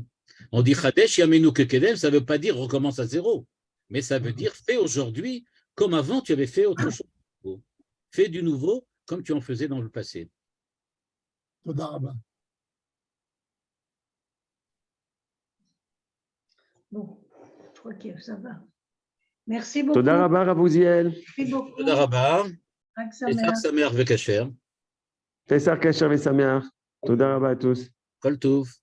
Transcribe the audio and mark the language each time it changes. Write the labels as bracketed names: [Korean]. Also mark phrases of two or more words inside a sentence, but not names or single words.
[French] On dit [Hebrew] חדש ימינו כקדם, [French] ça ne veut pas dire recommence à zéro, mais ça veut dire fais aujourd'hui comme avant tu avais fait autre chose. Fais du nouveau comme tu en faisais dans le passé. [Hebrew] תודה רבה. [French] Bon, je crois que ça va. Merci beaucoup. [Hebrew] תודה רבה, Rabouziel. [French] Merci beaucoup. [Hebrew] תודה רבה. Chag Pesach Sameach. שמח וכשר. פסח כשר ושמח. תודה רבה [French] à tous. [Hebrew] כל טוב.